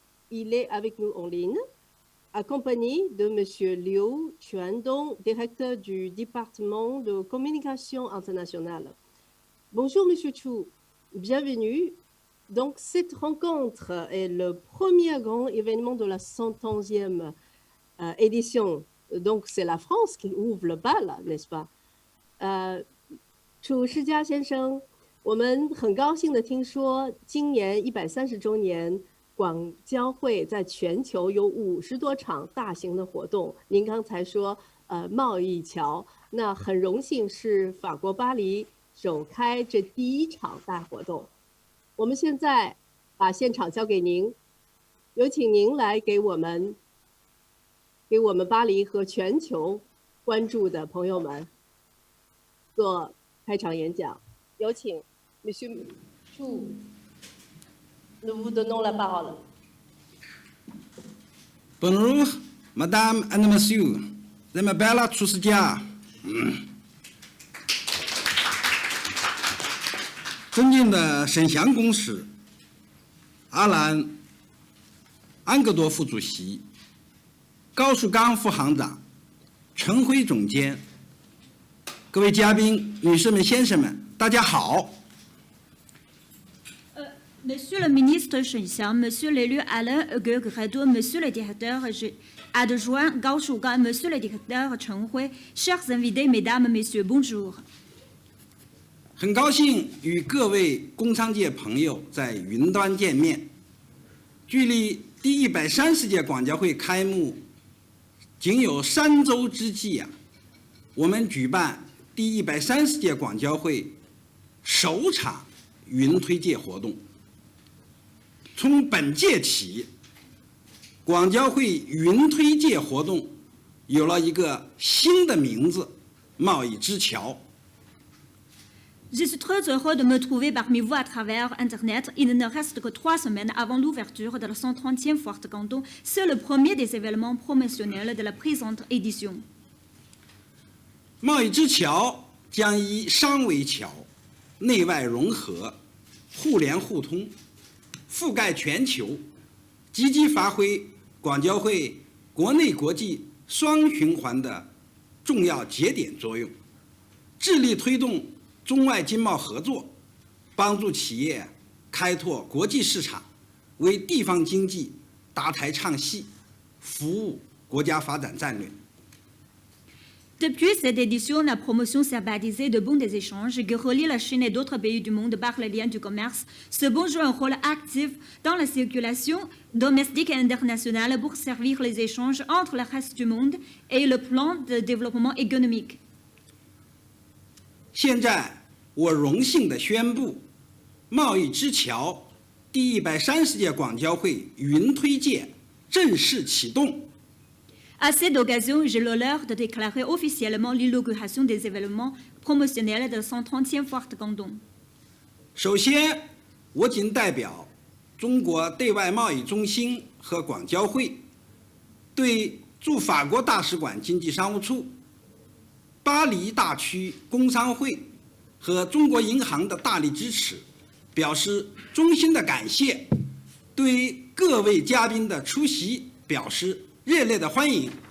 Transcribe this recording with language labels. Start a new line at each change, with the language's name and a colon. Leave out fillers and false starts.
French: Il est avec nous en ligne, accompagné de Monsieur Liu Quandong, directeur du département de communication internationale. Bonjour, Monsieur Chu. Bienvenue. Donc, cette rencontre est le premier grand événement de la 111e édition. Donc, c'est la France qui ouvre le bal, n'est-ce pas?
Chinese: Chu Shijia 先生，我们很高兴的听说，今年130周年广交会在全球有50多场大型的活动。您刚才说，贸易桥，那很荣幸是法国巴黎首开这第1场大活动。我们现在把现场交给您，有请您来给我们巴黎和全球关注的朋友们做开场演讲。有请
French: Monsieur Chu, nous vous donnons la parole. Bonjour, Madame and Monsieur. Je m'appelle Chu Shijia.
Chinese: 尊敬的沈祥公使、阿兰、安格多副主席、高树刚副行长、陈辉总监、各位嘉宾、女士们、先生们，大家好。
French: Monsieur le ministre Shen Xiang, Monsieur l'élu Alain Guegredo, Monsieur le directeur adjoint Gao Shugang, Monsieur le directeur Chen Hui, chers invités, Mesdames, Messieurs, bonjour.
Chinese: 很高兴与各位工商界朋友在云端见面。距离第130届广交会开幕仅有3周之际啊，我们举办第130届广交会首场云推介活动。从本届起，广交会云推介活动有了一个新的名字——贸易之桥。
French: Je suis très heureux de me trouver parmi vous à travers Internet. Il ne reste que 3 semaines avant l'ouverture de la 130e foire de Canton. C'est le premier des événements promotionnels de la présente édition.
Chinese: 贸易之桥将以商为桥，内外融合、互联互通、覆盖全球，积极发挥广交会国内国际双循环的重要节点作用，致力推动中外经贸合作，帮助企业开拓国际市场，为地方经济搭台唱戏，服务国家发展战略。
French: Depuis cette édition, la promotion standardisée de bons des échanges qui relie la Chine et d'autres pays du monde par les liens du commerce, ce bon joue un rôle actif dans la circulation domestique et internationale pour servir les échanges entre le reste du monde et le plan de développement économique.
Chinese: 现在，我荣幸地宣布，贸易之桥第130届广交会云推介正式启动。
French: À cette occasion, j'ai l'honneur de déclarer officiellement l'inauguration des événements promotionnels de la 130e Foire de Canton.
Chinese: 首先，我谨代表中国对外贸易中心和广交会，对驻法国大使馆经济商务处、巴黎大区工商会和中国银行的大力支持，表示衷心的感谢，对各位嘉宾的出席表示热烈的欢迎。